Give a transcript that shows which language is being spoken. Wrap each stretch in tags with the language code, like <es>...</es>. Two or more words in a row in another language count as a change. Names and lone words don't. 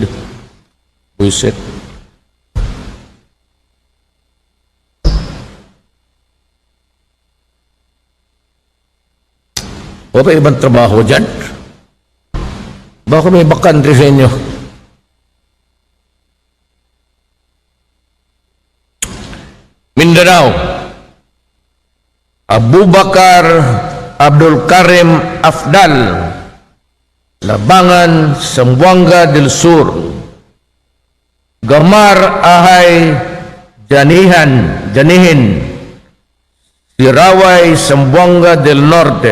<tl>Buisit. O ba ibang trabaho dyan? Baka may bakante sa inyo. Mindanao, Abubakar Abdul Karim Afdal, Labangan, Zamboanga del Sur. Gamar Ahay Janihin, Siraway, Zamboanga del Norte.</tl>